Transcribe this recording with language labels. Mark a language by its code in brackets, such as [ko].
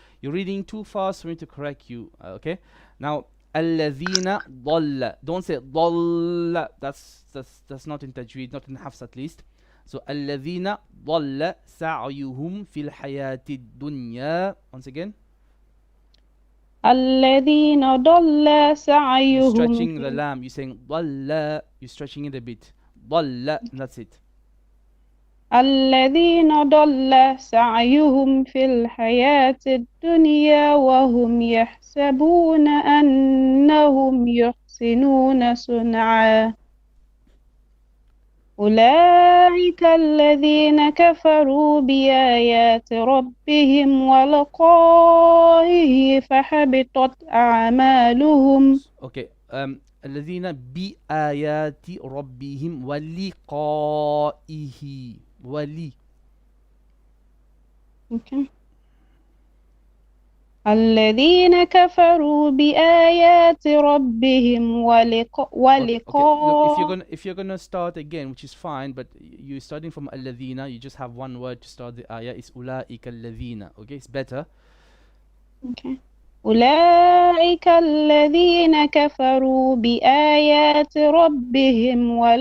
[en] You're reading too fast for me to correct you. Okay. [ar] Now, الذين ضل. [en] Don't say ضل. That's not in tajweed, not in hafs at least. [ar] So الذين ضل سعيهم في الحياة الدنيا. [en] Once again. [ar] الذين ضل سعيهم. [en] You're stretching the lam. You're saying ضل. You're stretching it a bit. ضل. That's it. [ar] الذين ضل سعيهم في الحياة الدنيا وهم يحسبون أنهم يحسنون صنعا أولئك الذين كفروا بآيات ربهم ولقائه فحبطت أعمالهم. [en] Okay. [ar] الذين بآيات ربهم ولقائه ولي. [en] Okay. [ar] الذين كفروا بآيات ربهم ولقائه. [en] Okay, look, if you're gonna start again, which is fine, but you're starting from الذين, you just have one word to start the ayah. [ar] It's أولئك الذين. [en] Okay, it's better. Okay. [ar] أولئك الذين كفروا بآيات ربهم